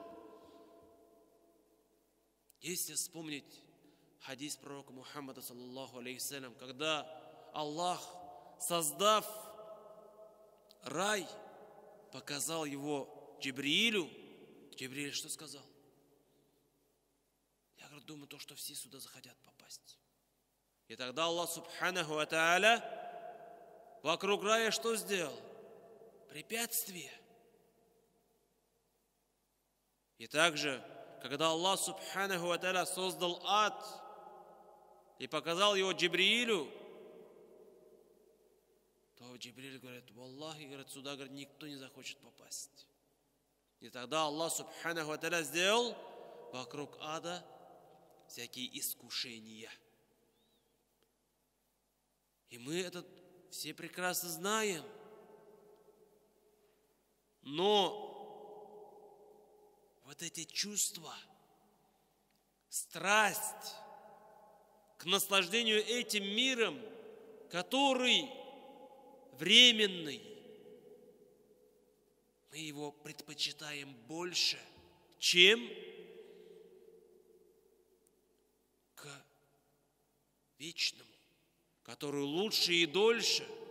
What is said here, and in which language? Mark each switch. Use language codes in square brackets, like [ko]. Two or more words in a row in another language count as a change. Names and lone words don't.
[ru] Если вспомнить хадис пророка Мухаммада, [ar] صلى الله عليه السلام, [ru] когда Аллах, создав рай, показал его Джибриилю, Джибрииль что сказал? Я думаю, то, что все сюда захотят попасть. И тогда Аллах [ar] سبحانه وتعالى [ru] вокруг рая что сделал? Препятствие. И также, когда Аллах [ar] سبحانه وتعالى [ru] создал ад и показал его Джибриилю, то Джибрииль говорит: «Валлахи, говорит, сюда, говорит, никто не захочет попасть». И тогда Аллах субханаху ва тааля сделал вокруг ада всякие искушения. И мы это все прекрасно знаем. Но вот эти чувства, страсть к наслаждению этим миром, который временный, мы его предпочитаем больше, чем к вечному, который лучше и дольше.